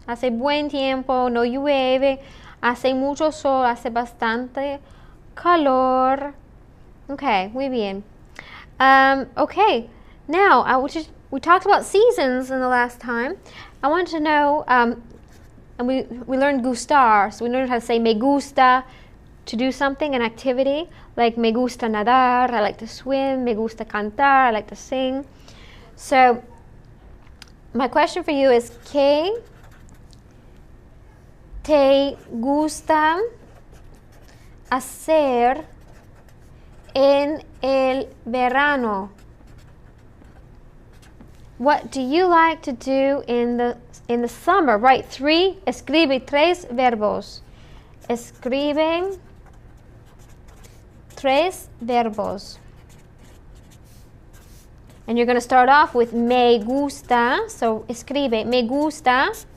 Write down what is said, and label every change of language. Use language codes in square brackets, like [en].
[es] Hace buen tiempo, no llueve. Hace mucho sol, hace bastante calor. Okay, muy bien. [en] Okay, now we talked about seasons in the last time. I want to know, and we learned gustar, so we learned how to say me gusta, to do something, an activity, like [es] me gusta nadar, [en] I like to swim, [es] me gusta cantar, [en] I like to sing. So, my question for you is, [es] ¿qué te gusta hacer en el verano? [en] What do you like to do in the summer? [es] Right, escribe tres verbos. Escribe tres verbos. [en] And you're going to start off with me gusta. So [es] escribe me gusta.